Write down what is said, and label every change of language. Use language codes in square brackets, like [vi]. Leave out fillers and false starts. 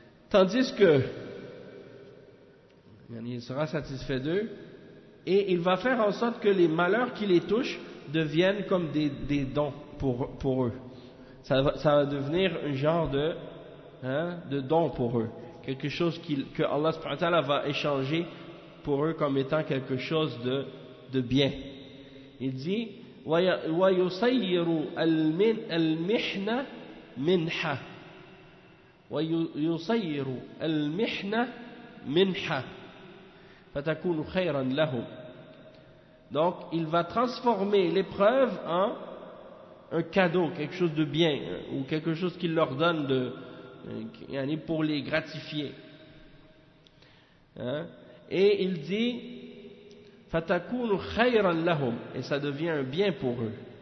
[fr] Tandis que, il sera satisfait d'eux, et il va faire en sorte que les malheurs qui les touchent deviennent comme des dons pour eux. Ça va devenir un genre de don pour eux. Quelque chose que Allah subhanahu wa ta'ala va échanger pour eux comme étant quelque chose de bien. Il dit [ar] وَيُصَيِّرُ الْمِحْنَ مِنْحَ وَيُصَيِّرُ الْمِحْنَ مِنْحَ فَتَكُونُ خَيْرًا لَهُمْ. [fr] Donc il va transformer l'épreuve en un cadeau, quelque chose de bien, ou quelque chose qu'il leur donne de pour les gratifier. Hein? Et il dit [ar] فَتَكُونُ خَيْرًا لَهُمْ, [fr] et ça devient un bien pour eux.